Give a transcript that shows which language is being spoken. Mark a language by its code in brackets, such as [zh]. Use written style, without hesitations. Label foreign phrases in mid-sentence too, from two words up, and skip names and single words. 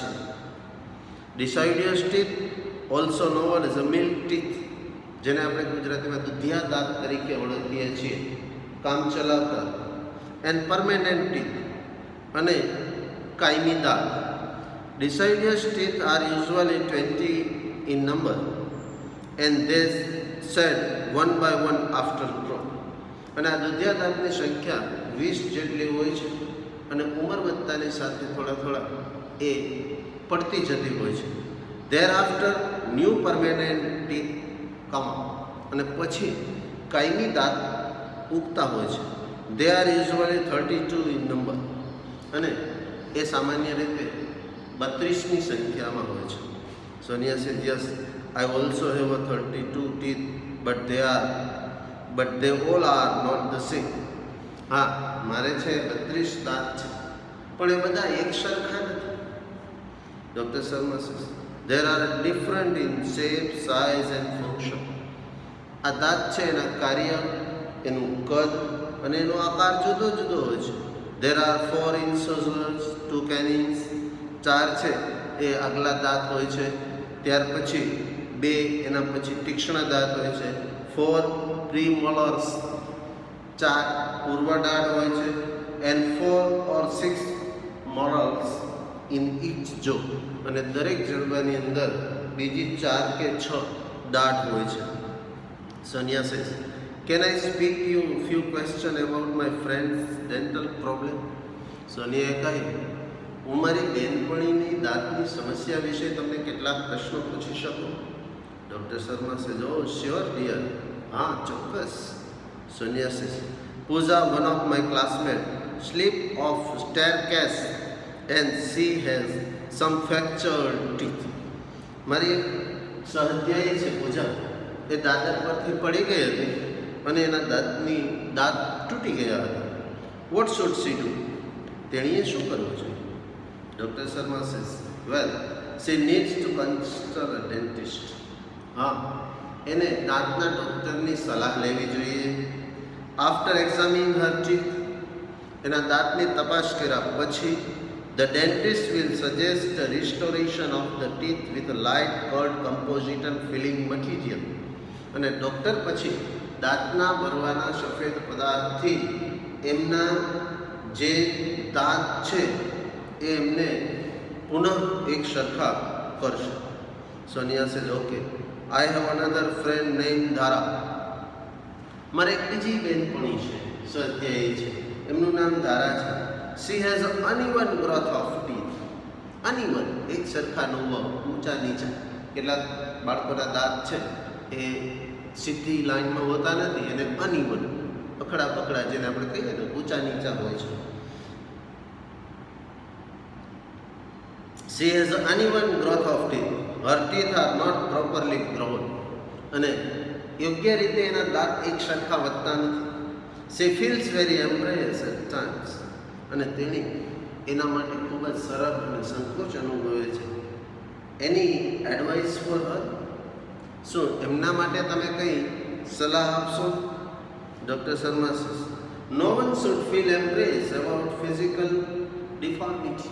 [en] deciduous teeth also known as a milk teeth, [gu] જેને આપણે ગુજરાતીમાં દુધિયા દાંત તરીકે ઓળખીએ છીએ, કામ ચલાવતા. [en] and permanent teeth [gu] અને કાયમી દાંત. [en] Deciduous teeth are usually 20 in number and they shed one by one after growth. [gu] અને આ દુધિયા દાંતની સંખ્યા 20 જેટલી હોય છે અને ઉંમર વધતાની સાથે થોડા એ પડતી જતી હોય છે. [en] Thereafter new permanent teeth come out. [gu] અને પછી કાયમી દાંત ઉગતા હોય છે. [en] they are usually 32 in number, [gu] અને એ સામાન્ય રીતે 32ની સંખ્યામાં હોય છે. [en] Sonia says yes, I also have a 32 teeth, but they all are not the same. [gu] હા, મારે છે 32 દાંત છે, પણ એ બધા એક સરખા નથી. [en] Doctor Sharma says there are different in shape, size and function. [gu] આ દાંત છે એના કાર્ય, એનું કદ અને એનો આકાર જુદો જુદો હોય છે. [en] there are 4 incisors, 2 canines. [gu] 4 છે એ આગલા દાંત હોય છે, ત્યાર પછી 2 એના પછી તીક્ષ્ણ દાંત હોય છે. 4 premolars, 4 પૂર્વ દાંત હોય છે, [en] and 4 or 6 molars in each jaw. [gu] અને દરેક જડબાની અંદર બીજી 4 કે 6 દાંત હોય છે. [en] Sonia says, can I speak you few question about my friend's dental problem? [gu] સોનિયાએ કહ્યું, હું મારી બેનપણીની દાંતની સમસ્યા વિશે તમને કેટલાક પ્રશ્નો પૂછી શકું? [en] Doctor Sharma says, oh sure dear, [gu] હા ચોક્કસ. [en] Sonia says, Pooja, one of my classmate, slip of staircase and she has some fractured teeth. [gu] મારી એક સહધ્યાયી છે પૂજા, એ દાદર પરથી પડી ગઈ હતી અને એના દાંત તૂટી ગયા હતા. [en] what should she do? [gu] તેણીએ શું કરવું જોઈએ? [en] Doctor Sharma says, well she needs to consult a dentist. [gu] હા, એને દાંતના ડૉક્ટરની સલાહ લેવી જોઈએ. [en] after examining her teeth, [gu] એના દાંતની તપાસ કર્યા પછી [en] the dentist will suggest a restoration of the teeth with a light curd composite and filling material. [gu] અને ડૉક્ટર પછી દાંતના ભરવાના સફેદ પદાર્થથી એમના જે દાંત છે એ એમને પુનઃ એક સરખા કરશે. [en] Sonia says, okay, I have another friend name Dhara. [gu] મારે એક બીજી બેનપણી છે, સ્વાધ્યાયી છે, એમનું નામ ધારા છે. [en] She has an uneven growth of teeth. Uneven, [gu] એક સરખા ન હોવા, ઊંચા નીચા. કેટલાક બાળકોના દાંત છે એ સીધી લાઈનમાં હોતા નથી, એને અનઇવન, અખડા પકડા, જેને આપણે કહીએ ને ઊંચા નીચા હોય છે. [en] She has an uneven growth of teeth. Her teeth are not properly grown. [gu] અને યોગ્ય રીતે એના દાંત એક સરખા વધતા નથી. [en] She feels very embarrassed at times. [gu] અને તેણી એના માટે ખૂબ જ સરળ અને સંકોચ અનુભવે છે. [en] any advice for her? [gu] શું એમના માટે તમે કંઈ સલાહ આપશો? [en] Doctor Sharma says, no one should feel embarrass about physical deformity.